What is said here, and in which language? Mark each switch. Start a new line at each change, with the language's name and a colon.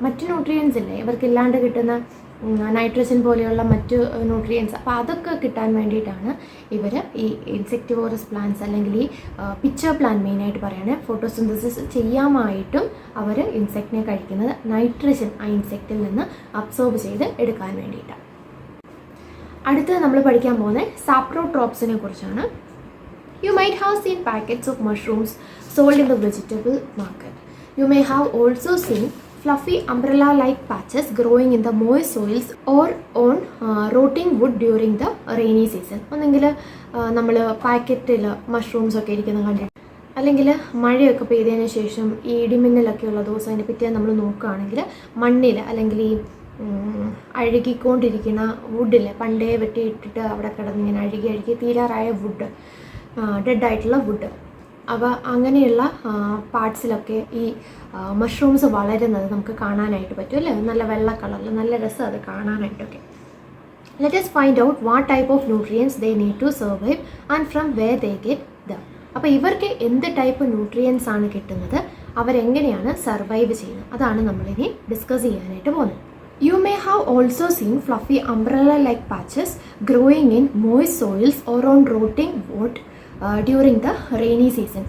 Malayalam: മറ്റ് ന്യൂട്രിയൻസ് ഇല്ലേ ഇവർക്കില്ലാണ്ട് കിട്ടുന്ന നൈട്രജൻ പോലെയുള്ള മറ്റ് ന്യൂട്രിയൻസ്, അപ്പോൾ അതൊക്കെ കിട്ടാൻ വേണ്ടിയിട്ടാണ് ഇവർ ഈ ഇൻസെക്ടിവോറസ് പ്ലാന്റ്സ് അല്ലെങ്കിൽ ഈ പിച്ചർ പ്ലാന്റ് മെയിനായിട്ട് പറയുകയാണെങ്കിൽ ഫോട്ടോസിന്തസിസ് ചെയ്യാമായിട്ടും അവർ ഇൻസെക്റ്റിനെ കഴിക്കുന്നത് നൈട്രജൻ ആ ഇൻസെക്റ്റിൽ നിന്ന് അബ്സോർബ് ചെയ്ത് എടുക്കാൻ വേണ്ടിയിട്ടാണ്. അടുത്തത് നമ്മൾ പഠിക്കാൻ പോകുന്നത് സാപ്രോട്രോപ്സിനെ കുറിച്ചാണ്.
English: You might have seen packets of mushrooms sold in the vegetable market. You may have also seen fluffy umbrella-like patches growing in the moist soils or on rotting wood during the rainy season.
Malayalam: ഒന്നെങ്കിൽ നമ്മൾ പാക്കറ്റിൽ mushrooms ഒക്കെ ഇരിക്കുന്നത് കണ്ടിട്ട്, അല്ലെങ്കിൽ മഴയൊക്കെ പെയ്തതിന് ശേഷം ഈ ഇടിമിന്നലൊക്കെ ഉള്ള ദിവസം അതിനെ പറ്റി നമ്മൾ നോക്കുകയാണെങ്കിൽ മണ്ണിൽ അല്ലെങ്കിൽ ഈ അഴുകിക്കൊണ്ടിരിക്കുന്ന വുഡിൽ പണ്ടേ വെട്ടിയിട്ടിട്ട് അവിടെ കിടന്നിങ്ങനെ അഴുകി തീരാറായ വുഡ്, ഡെഡായിട്ടുള്ള വുഡ്, അപ്പോൾ അങ്ങനെയുള്ള പാർട്സിലൊക്കെ ഈ മഷ്റൂംസ് വളരുന്നത് നമുക്ക് കാണാനായിട്ട് പറ്റും അല്ലേ? നല്ല വെള്ള കളറിൽ നല്ല രസം അത് കാണാനായിട്ടൊക്കെ.
English: Let us find out what type of nutrients they need to survive and from where they get them.
Malayalam: അപ്പോൾ ഇവർക്ക് എന്ത് ടൈപ്പ് ന്യൂട്രിയൻസ് ആണ് കിട്ടുന്നത്, അവരെങ്ങനെയാണ് സർവൈവ് ചെയ്യുന്നത്, അതാണ് നമ്മളിനി ഡിസ്കസ് ചെയ്യാനായിട്ട് പോകുന്നത്.
English: You may have also seen fluffy umbrella-like patches growing in moist soils or on rotting wood during the rainy season.